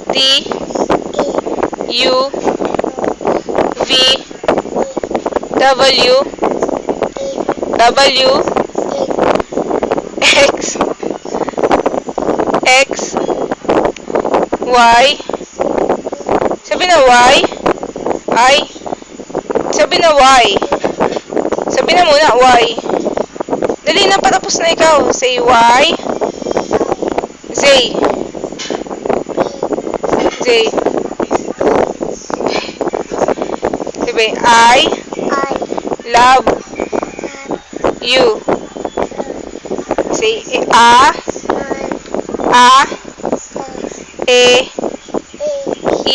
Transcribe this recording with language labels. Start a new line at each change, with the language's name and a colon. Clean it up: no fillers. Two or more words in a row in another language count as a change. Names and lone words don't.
English: T, T U, V, V W, W, X, X, Y.
Filipino: Sabi na Y. I. Sabi na Y. Sabi na muna Y. Dali na, patapos na ikaw.
English: Say Y. Z. Z.
Filipino: Sabi, I
English: I love love you. you. Say, I A, love E, A